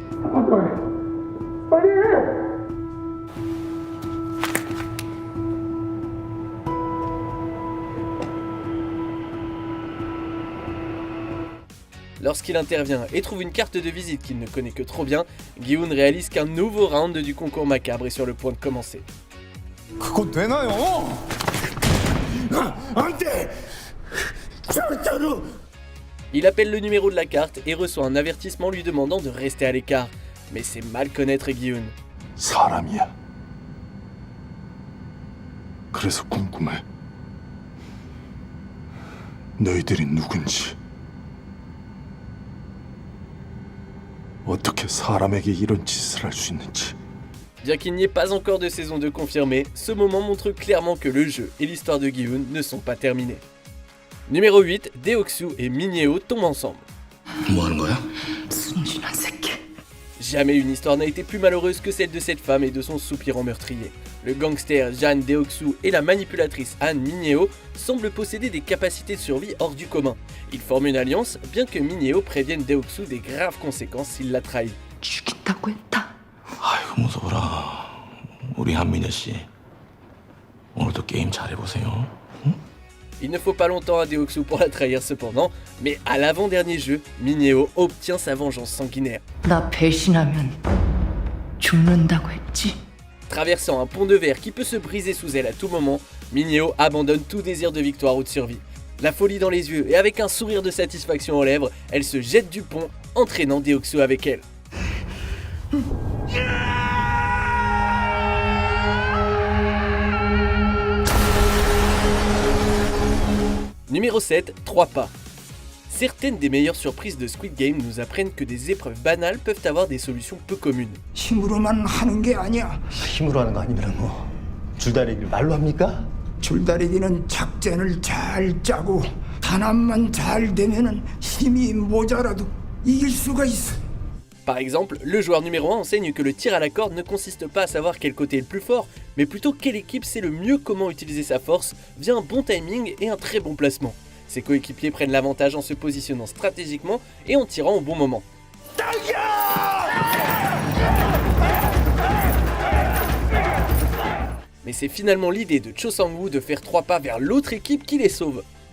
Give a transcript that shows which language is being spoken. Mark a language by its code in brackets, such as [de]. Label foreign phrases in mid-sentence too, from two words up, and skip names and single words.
[fr] Lorsqu'il intervient et trouve une carte de visite qu'il ne connaît que trop bien, Gi-hoon réalise qu'un nouveau round du concours macabre est sur le point de commencer. [ko] 그거 되나요? 안 돼! 절대로! [fr] Il appelle le numéro de la carte et reçoit un avertissement lui demandant de rester à l'écart. Mais c'est mal connaître Gi-hoon. [ko] 사람이야. 그래서 궁금해. 너희들이 누군지. 어떻게 사람에게 이런 짓을 할 수 있는지. [fr] Bien qu'il n'y ait pas encore de saison 2 confirmée, ce moment montre clairement que le jeu et l'histoire de Gi-hoon ne sont pas terminés. Numéro 8, Deok-soo et Min-hye-oh tombent ensemble. [ko] 뭐 하는 거야? 순진한 새끼. [fr] Jamais une histoire n'a été plus malheureuse que celle de cette femme et de son soupirant meurtrier. Le gangster Jan Deok-soo et la manipulatrice Han Min-hye-oh semblent posséder des capacités de survie hors du commun. Ils forment une alliance, bien que Min-hye-oh prévienne Deok-soo des graves conséquences s'il la trahit. [ko] 죽인다고 했다. 아이고 무서워라. 우리 한민혜 씨 오늘도 게임 잘해보세요. [fr] Il ne faut pas longtemps à Deok-soo pour la trahir cependant, mais à l'avant-dernier jeu, Min-hye-oh obtient sa vengeance sanguinaire. [ko] 나 배신하면 죽는다고 했지. [fr] Traversant un pont de verre qui peut se briser sous elle à tout moment, Min-hye-oh abandonne tout désir de victoire ou de survie. La folie dans les yeux et avec un sourire de satisfaction aux lèvres, elle se jette du pont, entraînant Deok-soo avec elle. Numéro 7, 3 pas. Certaines des meilleures surprises de Squid Game nous apprennent que des épreuves banales peuvent avoir des solutions peu communes. [ko] 힘으로만 하는 게 아니야. 힘으로 하는 거 아니면 뭐 줄다리기를 말로 합니까? 줄다리기는 작전을 잘 짜고 단합만 잘 되면은 힘이 모자라도 이길 수가 있어. [fr] Par exemple, le joueur numéro 1 enseigne que le tir à la corde ne consiste pas à savoir quel côté est le plus fort, mais plutôt quelle équipe sait le mieux comment utiliser sa force via un bon timing et un très bon placement. Ses coéquipiers prennent l'avantage en se positionnant stratégiquement et en tirant au bon moment. Mais c'est finalement l'idée de Cho Sang-woo de faire 3 pas vers l'autre équipe qui les sauve.